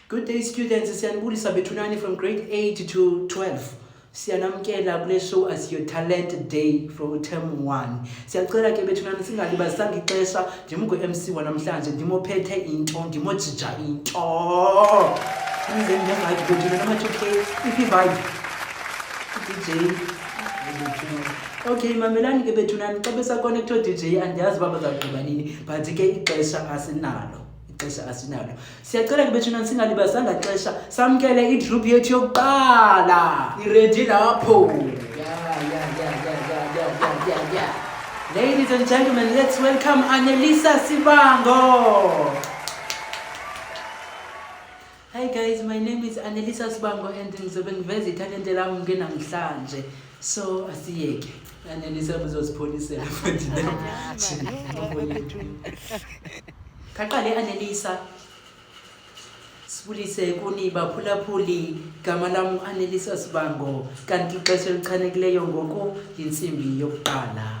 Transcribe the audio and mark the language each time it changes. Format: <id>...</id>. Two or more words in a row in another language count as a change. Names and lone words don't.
<en>Good day students,</en> <xh>siyanibulisa bethunani</xh> <en>from grade 8 to 12.</en> <xh>Siyanamkela kule show</xh> <en>as your talent day from term 1.</en> <xh>Siyacela ke bethunani singalibazisanga ixesha ndimugo MC wanamhlanje ndimophethe into ndimojija into. Nize njengathi bethunani ama2K vibe. DJ Okay mamelani ke bethunani xa besa connect DJ andiyazi baba bazagqiba nini but ke ixesha asinalo. Siyacela ke bethunani singalibazanga ixesha samkele igroup yethu yokuqala iready lapho.</xh> <en>Yeah. Ladies and gentlemen, let's welcome Annelisa Sibango. Hi guys, my name is Annelisa Sibango and</en> <zu>ngizobe ngiveza italente lami ngenamhlanje. So asiyeke Annelisa uzosipholisela futhi yethu.</zu> <xh>Kaqale Annelisa sibulise kuni baphulaphuli gama lami Annelisa Sibango kanti ixesha elichanekileyo ngoku insimbi yokuqala.</xh>